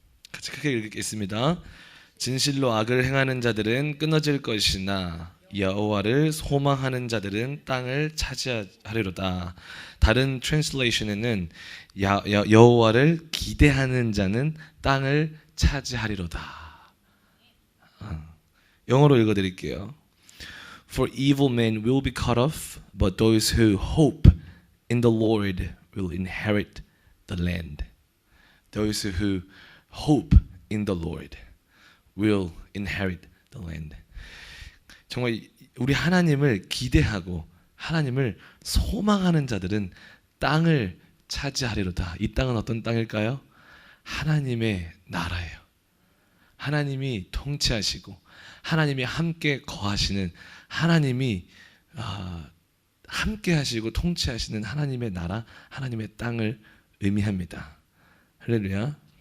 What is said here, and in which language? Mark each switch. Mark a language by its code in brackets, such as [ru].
[ko] 같이 크게 읽겠습니다. 진실로 악을 행하는 자들은 끊어질 것이나 여호와를 소망하는 자들은 땅을 차지하리로다. 다른 트랜슬레이션에는 여호와를 기대하는 자는 땅을 차지하리로다. 영어로 읽어드릴게요. [en] For evil men will be cut off, but those who hope in the Lord will inherit the land. Those who hope in the Lord will inherit the land. [ko] 정말 우리 하나님을 기대하고 하나님을 소망하는 자들은 땅을 차지하리로다. 이 땅은 어떤 땅일까요? 하나님의 나라예요. 하나님이 통치하시고 하나님이 함께 거하시는 하나님이 함께 하시고 통치하시는 하나님의 나라, 하나님의 땅을 의미합니다. 할렐루야.